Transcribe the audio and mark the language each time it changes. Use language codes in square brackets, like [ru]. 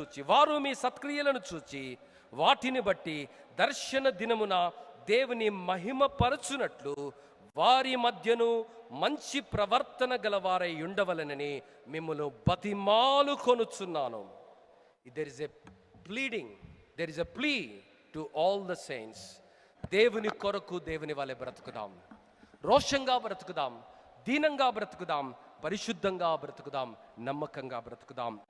[te] వారు మీ సత్క్రియలను చూచి వాటిని బట్టి దర్శన దినమున దేవుని మహిమపరచునట్లు వారి మధ్యను మంచి ప్రవర్తన గలవారై ఉండవలనని మిమ్మును బతిమాలు కొనుచున్నాను. [en] There is a pleading, there is a plea to all the saints. [te] దేవుని కొరకు దేవుని వలె బ్రతుకుదాం, రోషంగా బ్రతుకుదాం, దీనంగా బ్రతుకుదాం, పరిశుద్ధంగా బ్రతుకుదాం, నమ్మకంగా బ్రతుకుదాం.